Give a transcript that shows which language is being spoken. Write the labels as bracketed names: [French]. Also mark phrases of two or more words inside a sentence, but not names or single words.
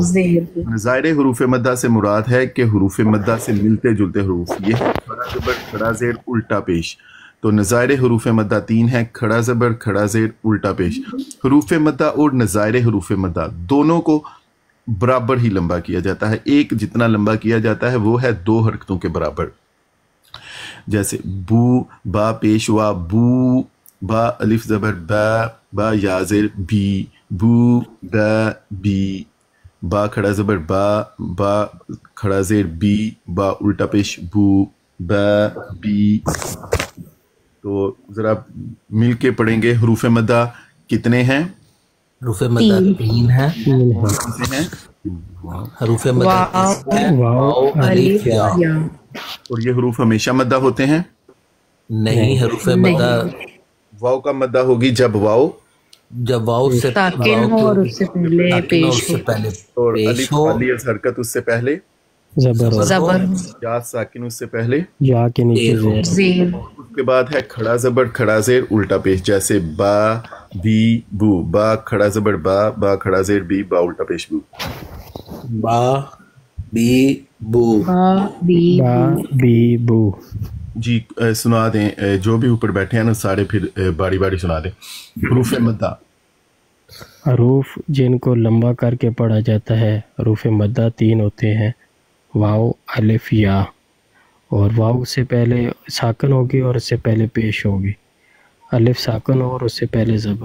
[Urdu] ظاہر حروف مدہ سے مراد ہے کہ حروف مدہ سے ملتے جلتے حروف، یہ ہے کھڑا زبر کھڑا زیر الٹا پیش۔ تو نظائر حروف مدہ 3 ہیں، کھڑا زبر کھڑا زیر الٹا پیش۔ حروف مدہ اور نظائر حروف مدہ دونوں کو برابر ہی لمبا کیا جاتا ہے، ایک جتنا لمبا کیا جاتا ہے وہ ہے 2 حرکتوں کے برابر۔ جیسے بو، با پیش ہوا بو، با الف زبر با، با یا زیر بی، بو با بی، با کھڑا زبر با، با کھڑا زیر بی، با الٹا پیش بو، با بی۔ تو ذرا مل کے پڑھیں گے، حروف مدہ کتنے ہیں؟ حروف مدہ تین ہیں. حروف مدہ واو الف یا. اور یہ حروف ہمیشہ مدہ ہوتے ہیں؟ نہیں، حروف مدہ واو کا مدہ ہوگی جب واو سے ساکن ہو اور اس سے پہلے پیش ہو، اور الف خالی از حرکت اس سے پہلے زبر، یا ساکن اس سے پہلے یا کے نیچے زیر، اس کے بعد ہے کھڑا زبر کھڑا زیر الٹا پیش، جیسے با بی بو، با کھڑا زبر با، با کھڑا زیر بی، با الٹا پیش بو. با بی بو، با بی بو. جی سنا دیں جو بھی اوپر بیٹھے ہیں نا سارے، پھر باری باری سنا دیں. حروف مدہ، حروف جن کو لمبا کر کے پڑھا جاتا ہے، حروف مدہ تین ہوتے ہیں، واو الف یا. اور واو سے پہلے ساکن ہوگی اور اس سے پہلے پیش ہوگی، الف ساکن ہو اور اس سے پہلے زبر.